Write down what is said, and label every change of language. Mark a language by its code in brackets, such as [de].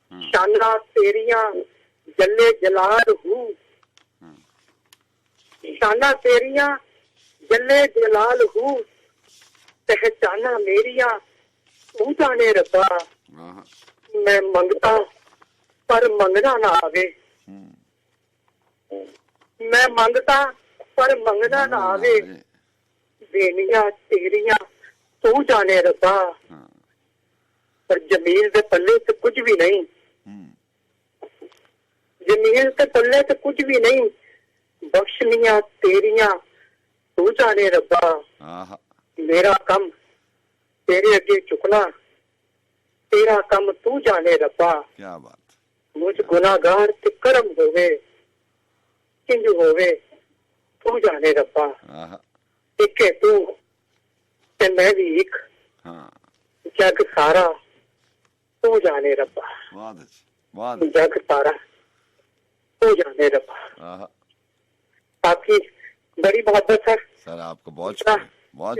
[pa] شانہ تیریاں جلے جلال ہوں، شانہ تیریاں جلے جلال ہوں، پہچانا میریاں تو جانے ربا. میں منگتا پر منگنا نہ آوے، میں منگتا پر منگنا نہ آوے. دینیاں تیریاں تو جانے ربا. پر جمیل دے پلے تے کچھ بھی نہیں، جمیل تے پلے تے کچھ بھی نہیں. بخشنیاں تیریاں تو جانے ربا. میرا کم تیرے اگے چکنا، تیرا کم تو جانے ربا. [ur] کیا بات. [pa] مجھ گناہگار تے کرم ہووے، کنج ہووے تو جانے ربا. ایک ہے تو تے میں بھی ایک، جگ سارا تو جانے ربا. جگ سارا تو جانے ربا. [ur] آپ کی بڑی محبت ہے سر. آپ کو بہت شکریہ، بہت